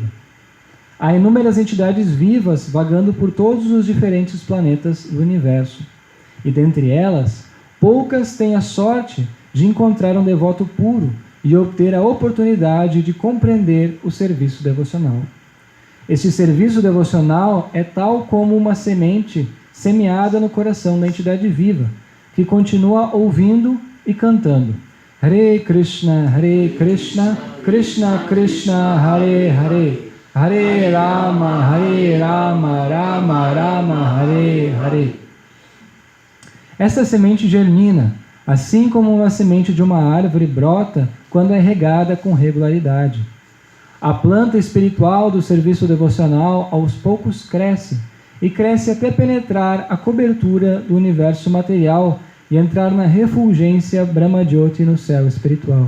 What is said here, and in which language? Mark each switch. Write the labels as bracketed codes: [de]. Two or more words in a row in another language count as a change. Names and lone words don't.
[pt] Há inúmeras entidades vivas vagando por todos os diferentes planetas do universo, e dentre elas, poucas têm a sorte de encontrar um devoto puro e obter a oportunidade de compreender o serviço devocional. Este serviço devocional é tal como uma semente semeada no coração da entidade viva, que continua ouvindo e cantando Hare Krishna, Krishna Krishna, Hare Hare, Hare Rama, Rama Rama, Hare Hare. Esta semente germina, assim como uma semente de uma árvore brota quando é regada com regularidade. A planta espiritual do serviço devocional aos poucos cresce, e cresce até penetrar a cobertura do universo material e entrar na refulgência Brahma-jyoti no céu espiritual.